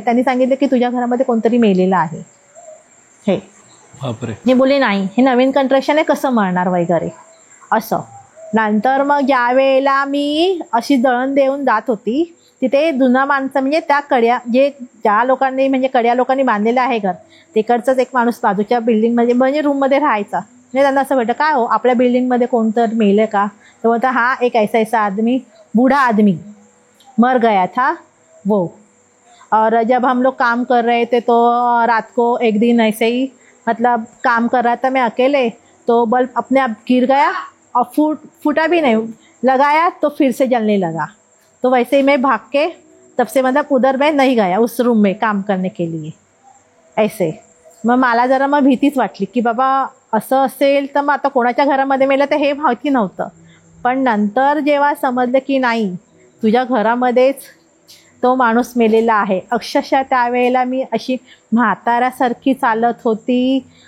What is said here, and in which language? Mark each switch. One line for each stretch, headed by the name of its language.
Marathi: त्यांनी सांगितलं की तुझ्या घरामध्ये कोणतरी मेलेलं आहे. हे मी बोलले नाही, हे नवीन कन्स्ट्रक्शन आहे, कसं मरणार वगैरे असं. नंतर मग ज्या वेळेला मी अशी दळण देऊन जात होती, तिथे जुना माणसं म्हणजे त्या ज्या लोकांनी म्हणजे कड्या लोकांनी बांधलेलं आहे घर, तिकडचाच एक माणूस बाजूच्या बिल्डिंगमध्ये म्हणजे रूममध्ये राहायचा. म्हणजे त्यांना असं वाटतं काय हो आपल्या बिल्डिंगमध्ये कोणतं मेलं का,
Hindi: तो बोलता हा एक ऐसा आदमी, बूढ़ा आदमी मर गया था वो, और जब हम लोग काम कर रहे थे तो रात को एक दिन ऐसे ही मतलब काम कर रहा था मैं अकेले, तो बल्ब अपने आप गिर गया और फूटा भी नहीं, लगाया तो फिर से जलने लगा. तो वैसे ही मैं भाग के तब से मतलब उधर मैं नहीं गया उस रूम में काम करने के लिए ऐसे.
Marathi: मग मला जरा मग भीतीच वाटली की बाबा असं असेल तर मग आता कोणाच्या घरामध्ये मेलं तर हे माहिती नव्हतं. पण नंतर जेव्हा समजलं की नाही तुझ्या घरामध्येच तो माणूस मेलेला आहे, अक्षरशः त्यावेळेला मी अशी म्हाताऱ्यासारखी चालत होती.